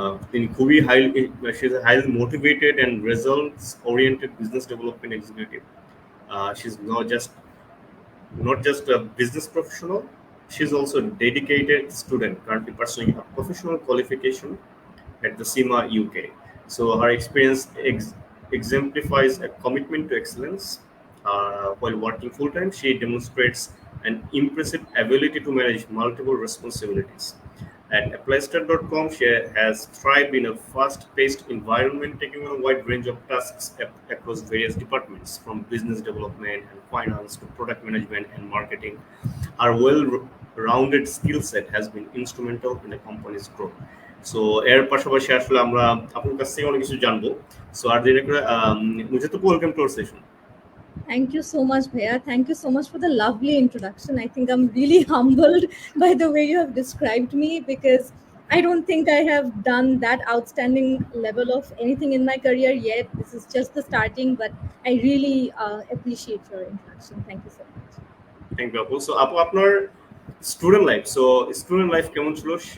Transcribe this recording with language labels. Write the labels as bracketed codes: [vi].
[bn] তিনি খুবই [en] Highly motivated and results oriented business development executive. She's not just a business professional, she's also a dedicated student currently pursuing a professional qualification at the SEMA UK. So her experience exemplifies a commitment to excellence. While working full-time, she demonstrates an impressive ability to manage multiple responsibilities. At applystart.com, she has thrived in a fast-paced environment, taking on a wide range of tasks across various departments, from business development and finance to product management and marketing. Her well-rounded skill set has been instrumental in the company's growth. [bn] So, এর পাশাপাশি আসলে আমরা আপনার কাছ থেকে অনেক কিছু জানবো। So, আর দেরি করে মুঝে তো [en] Welcome to our session. Thank you so much, Bhaiya. Thank you so much for the lovely introduction. I think I'm really humbled by the way you have described me, because I don't think I have done that outstanding level of anything in my career yet. This is just the starting, but I really appreciate your introduction. Thank you so much. Thank you, Apu. So, Apu, [bn] আপনার [en] student life, so student life [bn] কেমন ছিল?